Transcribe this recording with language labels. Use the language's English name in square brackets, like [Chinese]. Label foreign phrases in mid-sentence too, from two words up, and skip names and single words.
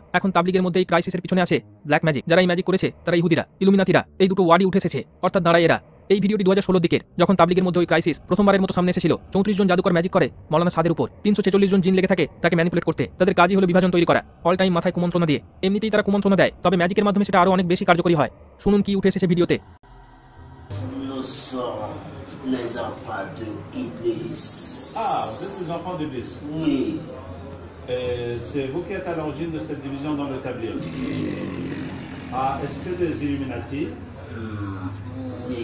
[Bangla] এখন তাবলিগের মধ্যে এই ক্রাইসিসের পিছনে আছে [English] black magic. [Bangla] যারা এই ম্যাজিক করেছে তারা ইহুদিরা, ইলুমিনাতিরা, এই দুটো ওয়ার্ডই উঠে এসেছে, অর্থাৎ দাঁড়ায় এরা। এই ভিডিওটি 2016 দিকের, যখন তাবলিগের মধ্যে ওই ক্রাইসিস প্রথমবারের মতো সামনে এসেছিল। 34 জন জাদুকর ম্যাজিক করে মৌলানা সাদের উপর। 346 জন জিন লেগে থাকে তাকে ম্যানিপুলেট করতে। তাদের কাজই হলো বিভাজন তৈরি করা, [English] all time [Bangla] মাথায় কুমন্ত্রণা দিয়ে। এমনিতেই তারা কুমন্ত্রণা দেয়, তবে ম্যাজিকের মাধ্যমে সেটা আরও অনেক বেশি কার্যকরী হয়। শুনুন কি উঠে এসেছে ভিডিওতে। [French] Les enfants de Iblis. Ah, vous êtes les enfants d'Iblis. Oui. C'est vous qui êtes à l'origine de cette division dans le tablier. Ah, est-ce que c'est des Illuminati? Oui.